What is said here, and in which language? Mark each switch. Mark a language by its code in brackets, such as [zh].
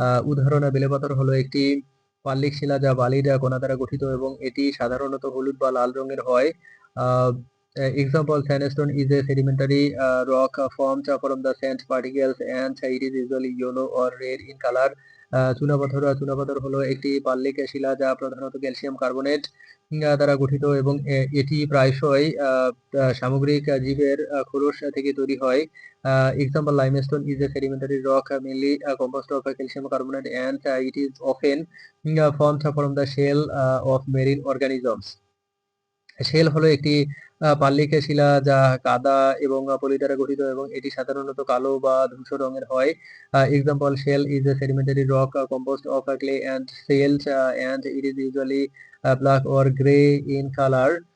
[bn] উদাহরণ, বেলেপাথর হলো একটি পাললিক শিলা যা বালির কণা দ্বারা গঠিত এবং এটি সাধারণত হলুদ বা লাল রঙের হয়। [en] Example, sandstone is a sedimentary rock formed from the sand particles and it is usually yellow or red in color. [bn] চুনাপাথর হলো একটি পাললিক শিলা যা প্রধানত ক্যালসিয়াম কার্বনেট দ্বারা গঠিত এবং এটি প্রায়শই সামুদ্রিক জীবের খোলস থেকে তৈরি হয়। [en] Example, limestone is a sedimentary rock mainly composed of calcium carbonate and it is often formed from the shell of marine organisms. [bn] Shell হলো একটি পাললিক শিলা যা কাদা এবং পলি দ্বারা গঠিত এবং এটি সাধারণত কালো বা ধূসর রঙের হয়। [en] Example, shale is a sedimentary rock composed of clay and silt and it is usually black or grey in colour.